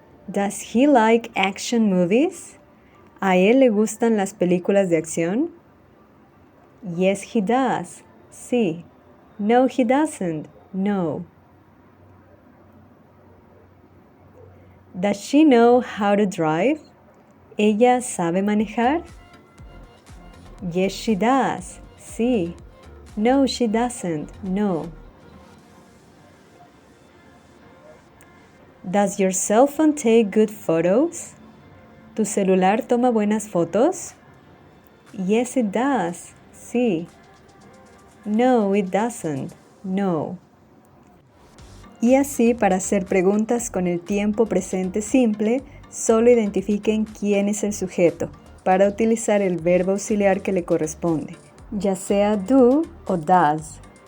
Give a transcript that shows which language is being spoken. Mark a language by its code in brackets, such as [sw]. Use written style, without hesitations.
[en] Does he like action movies? [es] ¿A él le gustan las películas de acción? [en] Yes, he does. [es] Sí. [en] No, he doesn't. No. Does she know how to drive? [es] ¿Ella sabe manejar? [en] Yes, she does. [es] Sí. [en] No, she doesn't. No. Does your cell phone take good photos? [es] ¿Tu celular toma buenas fotos? [en] Yes, it does. [es] Sí. [en] No, it doesn't. No. [es] Y así, para hacer preguntas con el tiempo presente simple, solo identifiquen quién es el sujeto para utilizar el verbo auxiliar que le corresponde, ya sea do o does.